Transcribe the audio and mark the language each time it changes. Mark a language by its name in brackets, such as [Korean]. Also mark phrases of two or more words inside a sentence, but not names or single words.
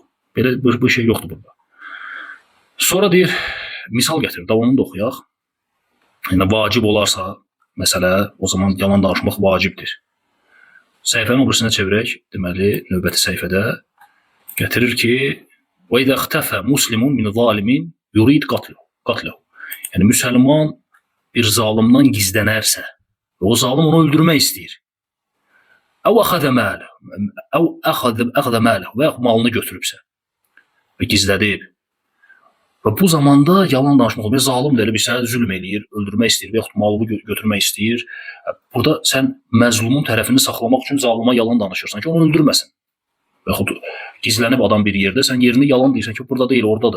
[Azerbaijani] Belə bir şey yoxdur burada. Sonra deyir, misal gətirir, davamını da oxuyaq. Yəni vacib olarsa məsələ, o zaman yalan danışmaq vacibdir. Səhifənin o birisinə çevirək, deməli, növbəti səhifədə gətirir ki, [Arabic] وَإِذَا اخْتَفَ مُسْلِمٌ مِنْ ظَالِمٍ يُرِيدْ قَتْلَهُ. [Azerbaijani] Yəni, müsəlman bir zalimdan gizlənərsə, o zalim onu öldürmək istəyir. [Arabic] أَوْ أَخَذَ مَالَهُ [Azerbaijani] və yaxud malını götürübsə və gizlədib. Və bu zamanda yalan danışmaq olur. Zalim də elə bir sənə zülm eləyir, öldürmək istəyir və yaxud malını götürmək istəyir. Burada sən məzlumun tərəfini saxlamaq üçün zalima yalan danışırsan ki, onu öldürməsin. Və yaxud gizlənib adam bir yerdə, sən yerini yalan deyirsən ki, burada deyil, oradadır.